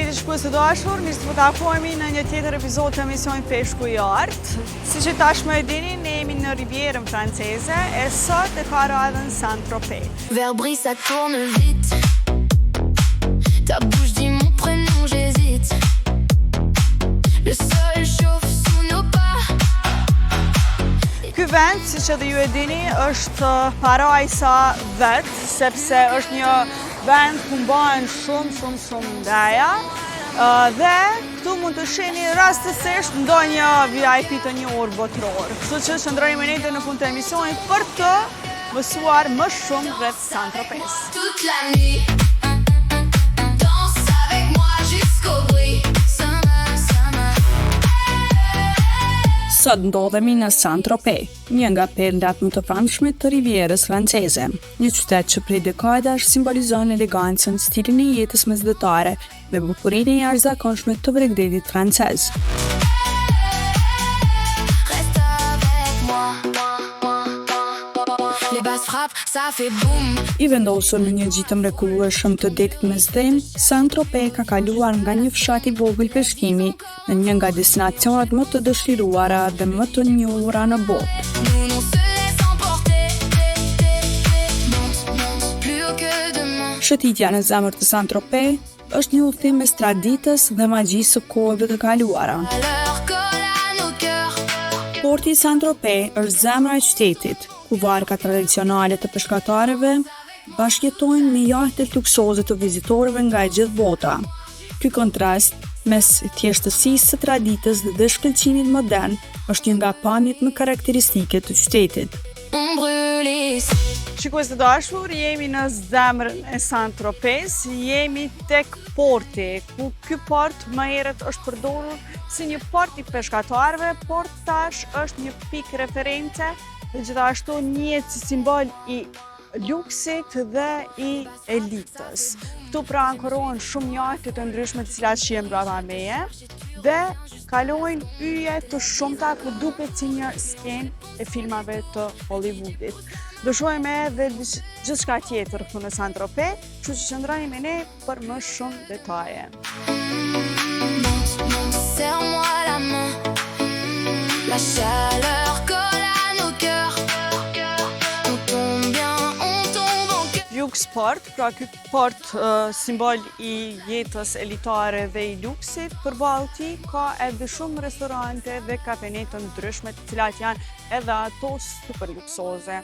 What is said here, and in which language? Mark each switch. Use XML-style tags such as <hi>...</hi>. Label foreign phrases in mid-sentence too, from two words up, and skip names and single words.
<sq>Shikues të dashur, mirë se po takohemi në një tjetër epizod të emisionit Peshku i Artë. Siç e tashmë e dini, ne jemi në Rivierën franceze e sot e ka radhën Saint-Tropez.</sq> <fr>Vers brille, ça tourne vite. Ta bouche dit mon prénom, j'hésite. Le sol chauffe sous nos pas.</fr> <sq>Ky vend, siç edhe ju e dini, është parajsa vet, sepse është një vend ku mbahen shumë ndaja. Dhe këtu mund të shihni rastësisht ndonjë VIP të njohur botëror. Kështu që qëndroni me ne në fund të emisionit për të mësuar më shumë rreth Saint-Tropez.</sq> <fr>Toute la nuit. Danse avec moi jusqu'au bruit.</fr> <sq>Sot ndodhemi në Saint-Tropez, një nga perlat më të famshme të Rivierës franceze, një qytet që prej dekadash simbolizon elegancën, stilin e jetës mesdhetare dhe bukurinë e jashtëzakonshme të Bregdetit francez.</sq> <fr>Reste avec moi. Les basses frappent, ça fait boum.</fr> <sq>I vendosur në një gjitë mrekullueshëm të detit mesdhem, Saint-Tropez ka kaluar nga një fshat i vogël peshkimi në një nga destinacionet më të dëshiruara dhe më të njohura në botë.</sq> <fr>Nous on se laisse emporter. Monte, plus haut que demain.</fr> <sq>Shëtitja në zemër të Saint-Tropez është një udhëtim mes traditës dhe magjisë së kohëve të kaluara.</sq> <fr>Alors colle à nos cœurs.</fr> <sq>Porti i Saint-Tropez është zemra e qytetit, ku varka tradicionale të peshkatarëve bashkëjetojnë me jahtet luksoze të vizitorëve nga e gjithë bota. Ky kontrast mes thjeshtësisë së traditës dhe shkëlqimit modern është një nga pamjet më karakteristike të qytetit.</sq> <fr>On brûle ici.</fr> <sq>Shikues të dashur, jemi në zemrën e Saint-Tropez, jemi tek porti, ku ky port më herët është përdorur si një port i peshkatarëve, por tash është një pikë reference dhe gjithashtu njihet si simbol i luksit dhe i elitës. Këtu pra ankorohen shumë jahte të ndryshme të cilat shihen brapa meje dhe kalojnë yje të shumta ku duket si një skenë e filmave të Hollywoodit. Do shohim edhe gjithçka tjetër këtu në Saint-Tropez, kështu që qëndroni me ne për më shumë detaje.</sq> <fr>Serre-moi la main. La chaleur colle à nos cœurs. On tombe bien, on tombe en cœur.</fr> <sq>Lux Port, pra ky port simbol i jetës elitare dhe i luksit, përballë tij ka edhe shumë restorante dhe kafene të ndryshme, të cilat janë edhe ato super luksoze.</sq>